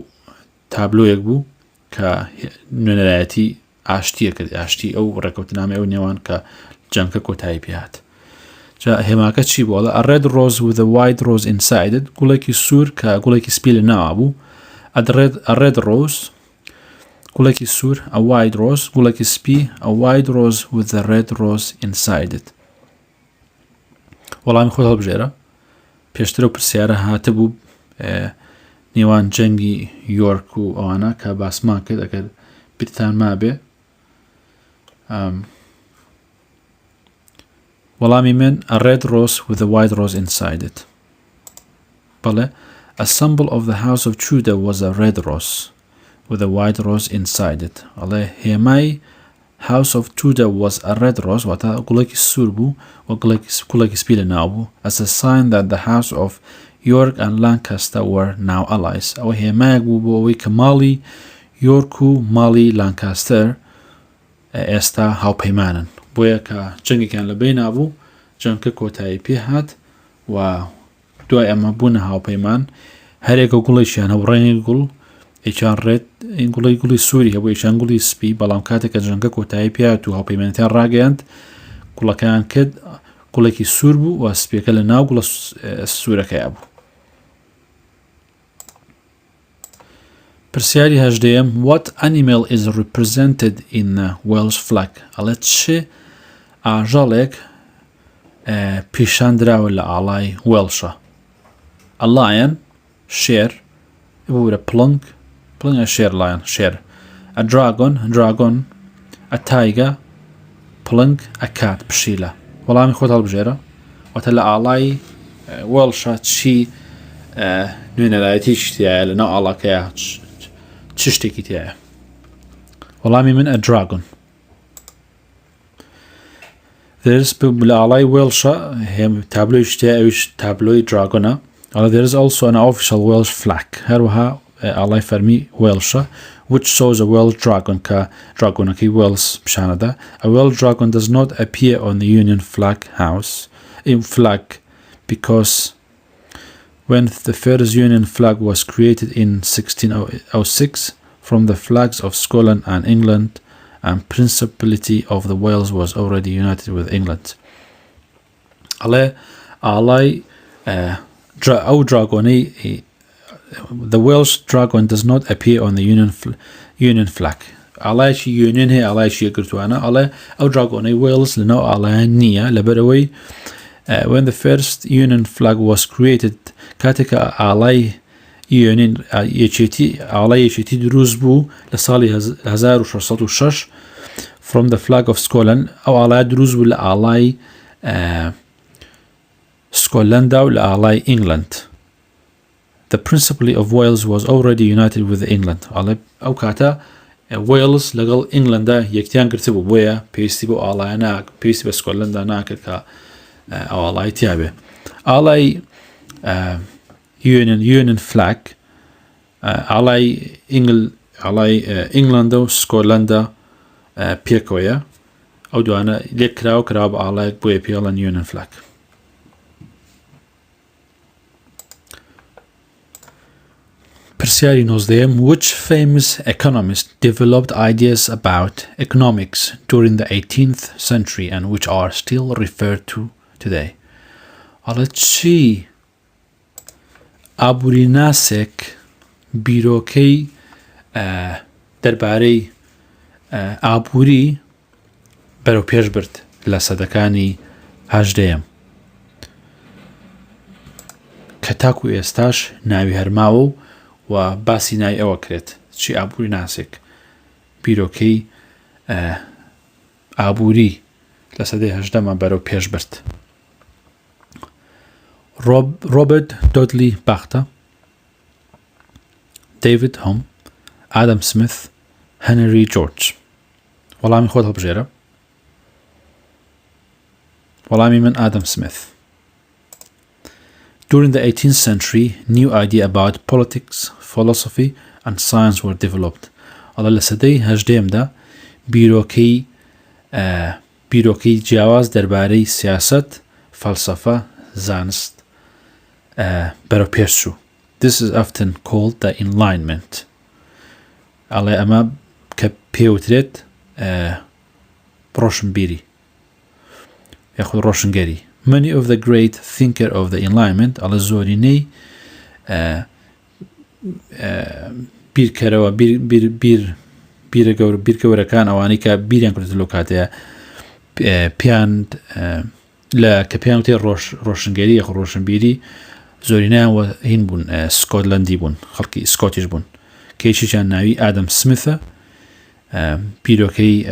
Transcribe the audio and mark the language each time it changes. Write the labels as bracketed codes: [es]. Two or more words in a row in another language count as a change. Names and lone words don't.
[ckb] تابلۆیەک بوو کە نوێنەرایەتی ئاشتیە کرد ئاشتی ئەو ڕێکەوتنامەی ئەو نێوان کە جەنگەکە کۆتایی پێهات جا هێماکە چی بوو ئەڵێ [en] a red rose with a white rose inside it [ckb] گوڵێکی سوور کە گوڵێکی سپی لە ناوە بوو [en] a red rose [ckb] گوڵێکی سوور [en] a white rose [ckb] گوڵێکی سپی [en] a white rose with a red rose inside it [ckb] وەڵامی خۆت هەڵبژێرە پێشتر و پرسیارە هاتە بوو نێوان جەنگی یۆرک و ئەوانە کە باسمان کرد ئەگەر بیرتان مابێ وەڵامی من [en] a red rose with a white rose inside it بەڵێ a symbol of the house of Judah was a red rose with a white rose inside it ئەڵێ [ckb] هێمای [en] house of Judah was a red rose [ckb] واتە گوڵێکی سوور بوو و گوڵێکی سپی لە ناو بوو [en] as a sign that the house of York and Lancaster were now allies [ckb] ئەوە هێمایەک بوو بۆ ئەوەی کە ماڵی یۆرک و ماڵی لانکاستەر ئێستا هاوپەیمانن بۆیە کە جەنگێکیان لەبەی نابوو جەنگەکە کۆتایی پێهات و دوای ئەمە بوونە هاوپەیمان هەرێکە گوڵێکیان هەبوو ڕێنی گوڵ ئێکیان ڕێت گوڵی سووری هەبوو ئێکیان گوڵی سپی بەڵام کاتێک کە جەنگەکە کۆتایی پێهات و هاوپەیمانەتیان ڕاگەیاند گوڵەکەیان کرد گوڵێکی سوور بوو و سپیەکە لە ناو گوڵە سوورەکەیە بوو پرسیاری هەژدەیەم [en] what animal is represented in the Welsh flag [ckb] ئەڵێ چه ئاژەڵێک پیشاندراوە لە ئاڵای وێڵشە [en] a lion [ckb] شێر بورە پڵنگ شێر lion شێر [en] a dragon a tiger [ckb] پڵنگ [en] a cat [ckb] پشیلە وەڵامی خۆت هەڵبژێرە واتە لە ئاڵای وێڵشە چی نوێنەرایەتی تایە لەناو ئاڵاکەیە چ شتێکی تایە وەڵامی من [en] a dragon [ckb] لە ئاڵای وێڵشە هێم تابلۆی شتێ ئەویش تابلۆی دراگۆنە [en] There is also an official Welsh flag [ckb] هەروەها ئاڵای فەرمی وێڵشە [en] which shows a Welsh dragon [ckb] کە dragonەکەی Wales پیشانەدا. [en] A Welsh dragon does not appear on the Union flag because when the first Union flag was created in 1606 from the flags of Scotland and England and Principality of the Wales was already united with England. [ckb] ئاڵای ئەو dragonەی [en] the Welsh dragon does not appear on the Union flag. [ckb] ئاڵایەکی Union هەیە ئاڵایەکی یەکگرتووانە ئەڵێ ئەو dragonەی Wales لەناو ئاڵایان نییە لەبەرەوەی [en] when the first Union flag was created [ckb] کاتێک ئاڵای یەکێتی دروست بوو لە ساڵی 1606 [en] from the flag of Scotland [ckb] ئەو ئاڵای دروست بوو لە ئاڵای سکۆتلەندا و لە ئاڵای England. [en] The Principality of Wales was already united with England. [ckb] ئەو کاتە Wales لەگەڵ Englandدا یەکتیان گرتە بوو بۆیە پێویستی بۆ ئاڵایە پێویستی بە سکۆتلەندا ناکرد کە ئەو ئاڵای تیابێ. ئاڵای Union flag ئاڵای ئینگلەندا و سکۆتلەندا پێکەوەیە ئەو دوانە لێک کراوە بە ئاڵایەک بۆیە پێڵەن Union flag. [en] پرسیاری 19 which famous economist developed ideas about economics during the 18th century and which are still referred to today. [ckb] چی ئابووریناسێک بیرۆکەی دەربارەی ئابووری بەرەو پێش برد لە سەدەکانی 18 کە تاکو ئێستاش ناوی هەرماوە و باسی نای ئەوە کرێت چی ئابووری ناسێک بیرۆکەی ئابووری لە سەدەی 18 بەرەو پێش برد. Robert Dudley Baxter, David Hume, Adam Smith, Henry George. وەڵامی خۆت هەڵبژێرە. وەڵامی من Adam Smith. [en] During the 18th century, new ideas about politics, philosophy and science were developed. [ckb] لە سەدەی 18 بیرۆکەی جیاواز دەربارەی سیاسەت، فەلسەفە، زانست بەرەو پێش چوو. [en] This is often called the enlightenment. [ckb] ئەمە کە پێوترێت ڕۆشنبیری یاخود ڕۆشنگەری. [en] Many of the great thinkers of the enlightenment [ckb] زۆرینەی بیرکەرەوە بیرکەوەرەکان ئەوانەی کە بیریان کردێت لەو کاتەیە کە پێیان وتێ ڕۆشنگەری یاخود ڕۆشنبیری زۆرینیان هین بوون سکۆتلەندی بوون خەڵکی سکۆتیش بوون کە یەکێکیان ناوی ئادەم سمیثە بیرۆکەی